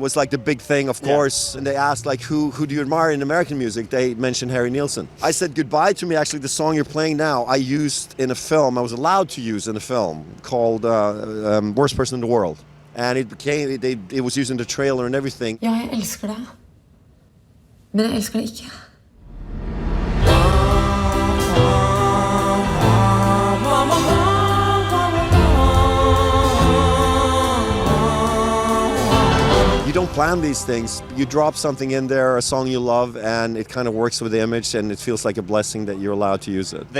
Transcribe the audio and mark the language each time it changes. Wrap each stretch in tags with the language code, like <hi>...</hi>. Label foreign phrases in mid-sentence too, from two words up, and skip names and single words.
<en>Was like the big thing, of course. And they asked, like, who do you admire in American music? They mentioned Harry Nilsson. I said goodbye to me. Actually, the song you're playing now, I used in a film. I was allowed to use in a film called Worst Person in the World. And it was used in the trailer and everything.</en> <no>Ja, jeg elsker deg. Men jeg elsker deg ikke.</no> <en>You don't plan these things. You drop something in there, a song you love, and it kind of works with the image, and it feels like a blessing that you're allowed to use it.</en>